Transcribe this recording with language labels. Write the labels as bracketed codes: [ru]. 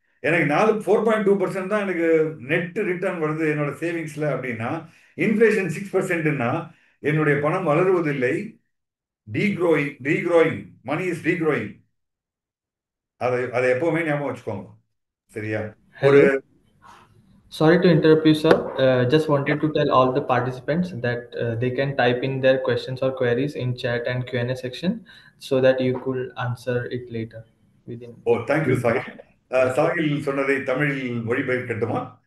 [ta] எனக்கு 4.2% தான் எனக்கு நெட் ரிட்டர்ன் வருது என்னோட சேவிங்ஸ்ல அப்படின்னா இன்ஃப்ளேஷன் 6%ன்னா என்னுடைய பணம் வளருவதில்லை, [en] Degrowing, money is degrowing. [ta] அதை அதை எப்பவுமே ஞாபகம் வச்சுக்கோங்க. சரியா? ஒரு hello. [en] Sorry to interrupt you, sir. Just wanted to tell all the participants that they can type in their questions or queries in chat and Q&A section so that you could answer it later within. [ta] O, thank you Sahil. Sahil சொன்னதை தமிழில் மொழிபெயர்க்கட்டுமா?